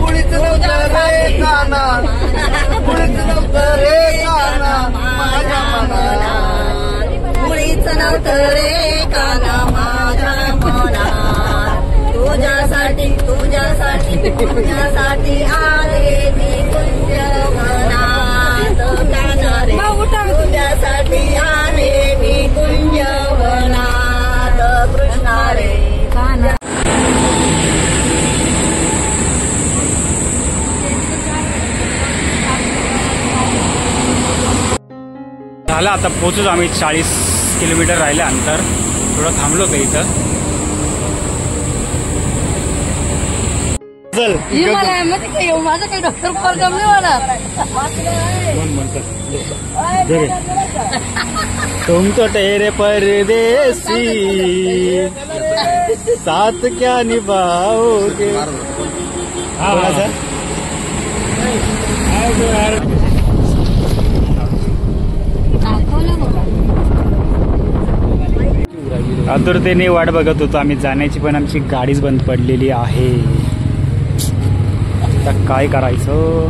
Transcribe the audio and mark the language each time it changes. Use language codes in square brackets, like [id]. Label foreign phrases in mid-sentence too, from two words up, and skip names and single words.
[mr] कुणीच नव्हतं रे काना, कुणीच नव्हतं रे काना माझ्या मनात. मुळीच नव्हतं रे काना माझ्या मनात. तुझ्यासाठी तुझ्यासाठी तुझ्यासाठी आले मी कुंजवनात. काना रे तुझ्यासाठी आले मी कुंजवनात. कृष्णा रे काना. झालं आता पोहोचूच आम्ही. 40 किलोमीटर राहिलं अंतर. थोडं थांबलो होतं इथं. चल माझं काही डॉक्टर कॉल जमले मला. [hi] तुम तो ठहरे परदेसी साथ क्या निभाओगे. [mr] आतुरतेने वाट बघत होतो आम्ही जाण्याची, पण आमची गाडीच बंद पडलेली आहे. आता काय करायचं.